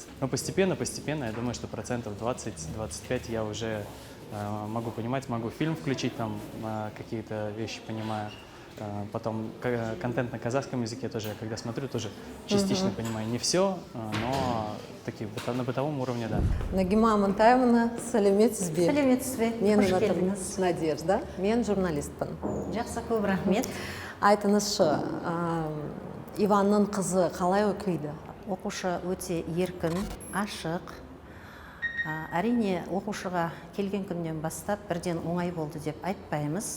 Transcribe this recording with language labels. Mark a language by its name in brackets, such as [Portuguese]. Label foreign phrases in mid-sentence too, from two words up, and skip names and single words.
[Russian] Но постепенно, я думаю, что 20-25% я уже могу понимать, могу фильм включить, там какие-то вещи понимаю. Потом контент на казахском языке тоже, когда смотрю, тоже частично понимаю. Не все, но такие на бытовом уровне, да. [Kazakh] Нагима Амантаевна, сәлеметсіз бе? Сәлеметсіз бе? Мен Қош атым келдіңіз. Надежда, мен журналистпін. Жақсы, көп рахмет. Айтыңызшы, Иванның қызы қалай оқиды? Оқушы өте еркін, ашық. Әрине, оқушыға келген күннен бастап бірден оңай болды деп айтпаймыз.